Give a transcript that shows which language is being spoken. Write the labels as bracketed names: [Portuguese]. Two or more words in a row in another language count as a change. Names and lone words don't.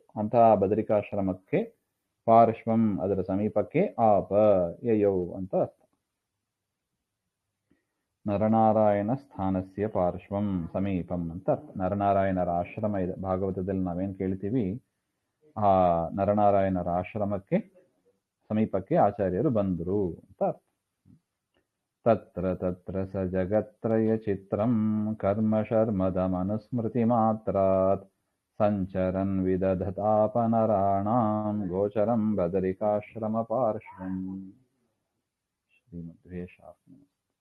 [Kannada] ಅಂತಹ ಬದರಿಕಾಶ್ರಮಕ್ಕೆ ಪಾರ್ಶ್ವಂ ಅದರ ಸಮೀಪಕ್ಕೆ [Sanskrit] ಆಪ ಯಯೌ [Kannada] ಅಂತ ಅರ್ಥ. [Sanskrit] ನರನಾರಾಯಣ ಸ್ಥಾನಸ್ಯ ಪಾರ್ಶ್ವಂ ಸಮೀಪಂ [Kannada] ಅಂತ ಅರ್ಥ. ನರನಾರಾಯಣರ ಆಶ್ರಮ ಇದೆ. ಭಾಗವತದಲ್ಲಿ ನಾವೇನ್ ಕೇಳ್ತೀವಿ, ಆ ನರನಾರಾಯಣರ ಆಶ್ರಮಕ್ಕೆ ಸಮೀಪಕ್ಕೆ ಆಚಾರ್ಯರು ಬಂದರು ಅಂತ ಅರ್ಥ. [Sanskrit] ತತ್ರ ತತ್ರ ಸ ಜಗತ್ರಯ ಚಿತ್ರಂ ಕರ್ಮ ಶರ್ಮದ ಮನುಸ್ಮೃತಿ ಮಾತ್ರಾತ್ ಸಂಚರನ್ ವಿದಧತಾಪನರಾಣಾಂ ಗೋಚರಂ ಬದರಿಕಾಶ್ರಮ ಪಾರ್ಶ್ವಂ. ಶ್ರೀಮಧ್ವೇಶಾಸ್ತ್ರ.